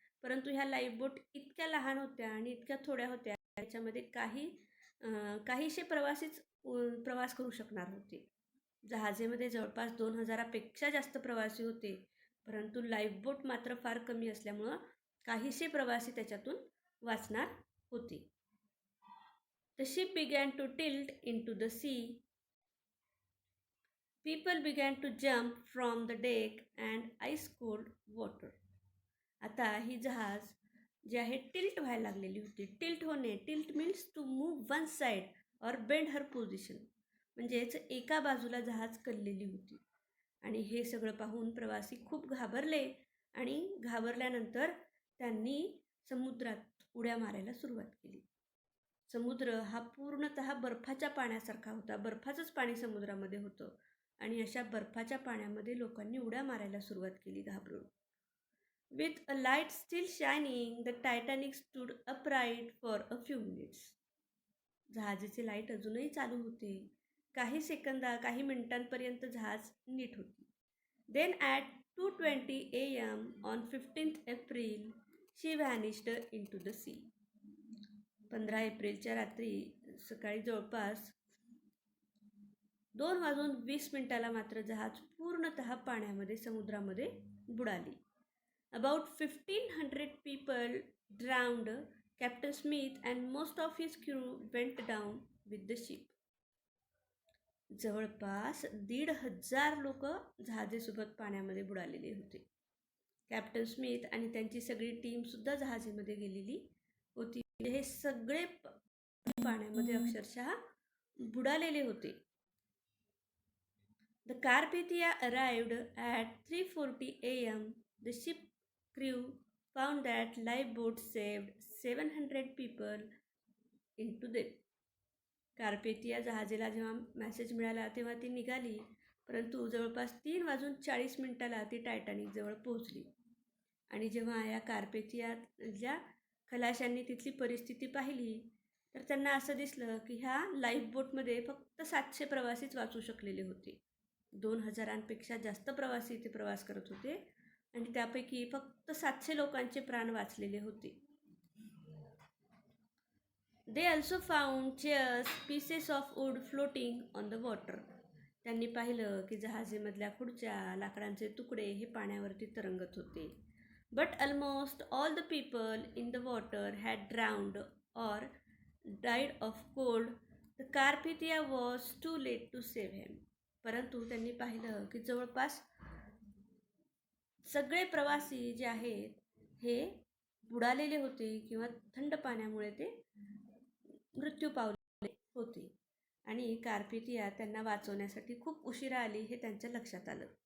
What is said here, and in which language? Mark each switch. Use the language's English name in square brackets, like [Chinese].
[Marathi] परंतु ह्या लाईफबोट इतक्या लहान होत्या आणि इतक्या थोड्या होत्या, त्याच्यामध्ये काहीशे प्रवासीच प्रवास करू शकणार होते. जहाजेमध्ये जवळपास 2000पेक्षा जास्त प्रवासी होते, परंतु लाईफबोट मात्र फार कमी असल्यामुळं काहीशे प्रवासी त्याच्यातून वाचणार होते. [English] The ship began to tilt into the sea. People began to jump from the deck and ice cold water. [Marathi] आता ही जहाज जे आहे टिल्ट व्हायला लागलेली होती. [English] Tilt means to move one side or bend her position. [Marathi] म्हणजेच एका बाजूला जहाज कललेली होती. आणि हे सगळं पाहून प्रवासी खूप घाबरले आणि घाबरल्यानंतर त्यांनी समुद्रात उड्या मारायला सुरुवात केली. समुद्र हा पूर्णतः बर्फाच्या पाण्यासारखा होता. बर्फाचंच पाणी समुद्रामध्ये होतं आणि अशा बर्फाच्या पाण्यामध्ये लोकांनी उड्या मारायला सुरुवात केली घाबरून. [English] With a light still shining, the Titanic stood upright for a few minutes. [Marathi] जहाजाचे light अजूनही चालू होते. काही मिनिटांपर्यंत जहाज नीट होती. [English] Then at 2:20 AM on 15th April, she vanished into the sea. [Marathi] 15 एप्रिलच्या रात्री सकाळी जवळपास 2:20 मात्र जहाज पूर्णतः पाण्यामध्ये समुद्रामध्ये बुडाली. [English] About 1,500 people drowned. Captain Smith and most of his crew went down with the ship. [Marathi] जवळपास 1,500 लोक जहाजेसोबत पाण्यामध्ये बुडालेले होते. कॅप्टन स्मिथ आणि त्यांची सगळी टीमसुद्धा जहाजेमध्ये गेलेली होती. हे सगळे पाण्यामध्ये अक्षरशः बुडालेले होते. [English] The Carpathia arrived at 3:40 AM. The ship crew found that lifeboats saved 700 people into them. [Marathi] Carpathia जहाजेला जेव्हा मेसेज मिळाला तेव्हा ती निघाली, परंतु जवळपास 3:40 ती टायटॅनिकजवळ पोहोचली. आणि जेव्हा या कार्पेथियाच्या खलाशांनी तिथली परिस्थिती पाहिली तर त्यांना असं दिसलं की ह्या लाईफबोटमध्ये फक्त 700 प्रवासीच वाचू शकलेले होते. 2,000पेक्षा जास्त प्रवासी इथे प्रवास करत होते आणि त्यापैकी फक्त 700 लोकांचे प्राण वाचलेले होते. [English] They also found chairs, pieces of wood floating on the water. [Marathi] त्यांनी पाहिलं की जहाजेमधल्या खुर्च्या, लाकडांचे तुकडे हे पाण्यावरती तरंगत होते. [English] But almost all the people in the water had drowned or died of cold. The Carpathia was too late to save him. [Marathi] परंतु त्यांनी पाहिलं की जवळपास सगळे प्रवासी जे आहेत हे बुडालेले होते किंवा थंड पाण्यामुळे ते मृत्यू पावले होते आणि कार्पेथिया त्यांना वाचवण्यासाठी खूप उशिरा आली हे त्यांच्या लक्षात आलं.